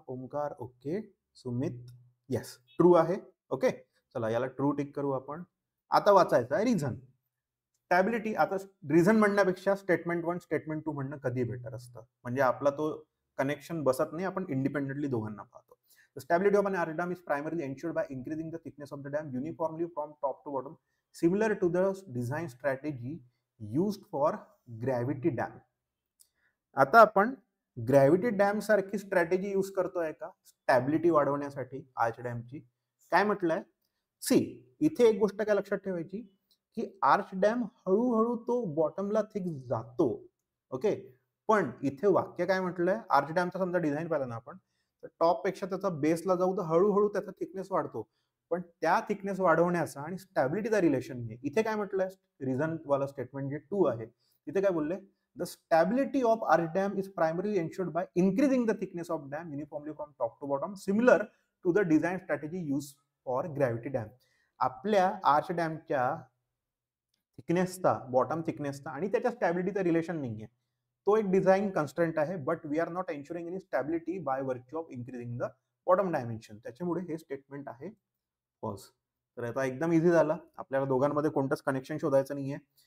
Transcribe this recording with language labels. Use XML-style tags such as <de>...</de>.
<mr>Omkar okay, Sumit yes true आहे. Okay, चला याला ट्रू टिक करू आपण. आता वाचायचं आहे रिझन. स्टॅबिलिटी, आता रिझन म्हणण्यापेक्षा स्टेटमेंट 1 स्टेटमेंट 2 म्हणणं कधी बेटर असतं, म्हणजे आपला तो कनेक्शन बसत नाही, आपण इंडिपेंडेंटली दोघांना पाहतो.</mr> <en>The stability of an arch dam is primarily ensured by increasing the thickness of the dam uniformly from top to bottom, similar to the design strategy used for gravity dam.</en> <mr>आता आपण gravity dam सारखी strategy use करतोय का stability वाढवण्यासाठी arch डॅमची? काय म्हटलंय, C इथे एक गोष्ट काय लक्षात ठेवायची की आर्च डॅम हळूहळू तो बॉटमला थिक जातो. ओके, पण इथे वाक्य काय म्हटलंय, आर्च डॅमचा समजा डिझाईन पाहिला ना आपण, तर टॉप पेक्षा त्याचा बेसला जाऊ तर हळूहळू त्याचा थिकनेस वाढतो. पण त्या थिकनेस वाढवण्याचा आणि स्टॅबिलिटीचा रिलेशन नाही. इथे काय म्हटलंय, रिझन वाला स्टेटमेंट जे 2 आहे, तिथे काय बोलले,</mr> <en>the stability of arch dam is primarily ensured by increasing the thickness of dam uniformly from top to bottom, similar to the design strategy used for gravity dam.</en> <mr>आपल्या आर्च डॅमच्या थिकनेसचा, बॉटम थिकनेसचा आणि त्याच्या स्टॅबिलिटीचा relation नाहीये. तो एक design constraint आहे,</mr> <en>But we are not ensuring any stability by virtue of increasing the bottom dimension.</en> <mr>त्याच्यामुळे हे statement आहे फॉल्स. तर आता एकदम इझी झाला, आपल्याला दोघांमध्ये कोणतंच कनेक्शन शोधायचं नाहीये.</mr>